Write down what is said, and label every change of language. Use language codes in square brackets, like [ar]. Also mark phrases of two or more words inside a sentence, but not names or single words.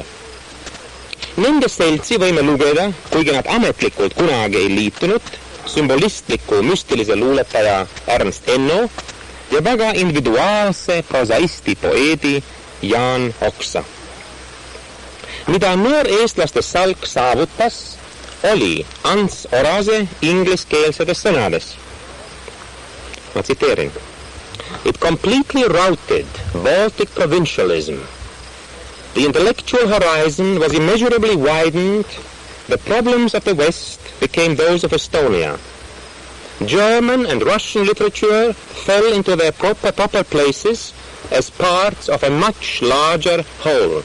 [et] Nende seltsi võime lugeda, kuigi nad ametlikult kunagi ei liitunud, sümbolistliku müstilise luuletaja Ernst Enno ja väga individuaalse prosaisti poeedi Jaan Oksa. Mida noor eestlaste salk saavutas, oli Ants Orase ingliskeelsetes sõnades. Ma tsiteerin. [en] It completely routed Baltic provincialism. The intellectual horizon was immeasurably widened. The problems of the West became those of Estonia. German and Russian literature fell into their proper places as parts of a much larger whole.